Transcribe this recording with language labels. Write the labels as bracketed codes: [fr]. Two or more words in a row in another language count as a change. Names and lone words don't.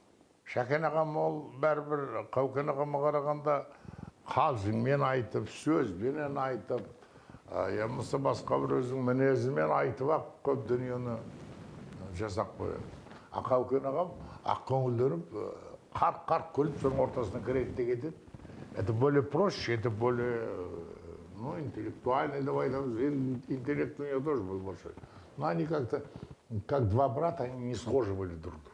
[kk] Шәкен ағам ол бәрібір Қаукен ағама қарағанда қалжыңмен айтып, сөзбенен айтып, ямысы басқа бір өзінің мінезімен айтып ақ көп дүниені жасап қояды. Қаукен ағам ақкөңілденіп, қарқ-қарқ күліп, соның ортасына кіреді де кетеді. [ru] Это более проще, это более, интеллектуально, давай, интеллект у нее тоже был большой. Но они как-то, как два брата, они не схожи были друг к другу.